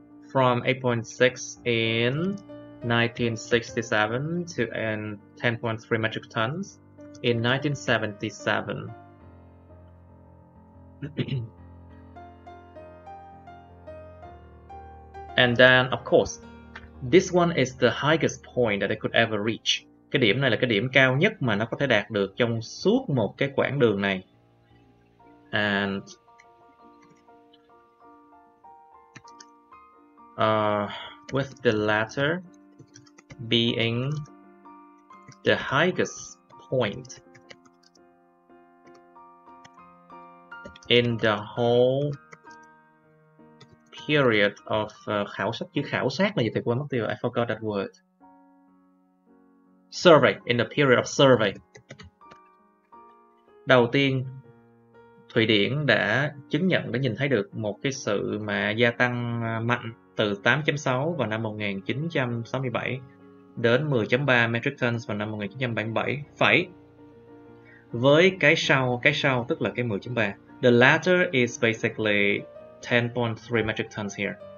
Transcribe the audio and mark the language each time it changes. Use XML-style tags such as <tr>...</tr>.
<en>From 8.6 in 1967 to 10.3 metric tons in 1977. And then, of course, this one is the highest point that they could ever reach.</en> <vi>Cái điểm này là cái điểm cao nhất mà nó có thể đạt được trong suốt một cái quãng đường này.</vi> <en>And with the latter being the highest point in the whole period of</en> <vi>khảo sát. Chữ khảo sát là gì? Thầy quên mất tiêu.</vi> <en>I forgot that word. Survey. In the period of survey.</en> <vi>Đầu tiên, Thụy Điển đã chứng nhận, đã nhìn thấy được một cái sự mà gia tăng mạnh từ 8.6 vào năm 1967 đến 10.3 metric tons vào năm 1977. Phải. Với cái sau tức là cái 10.3.</vi> <en>The latter is basically 10.3 metric tons here.</en>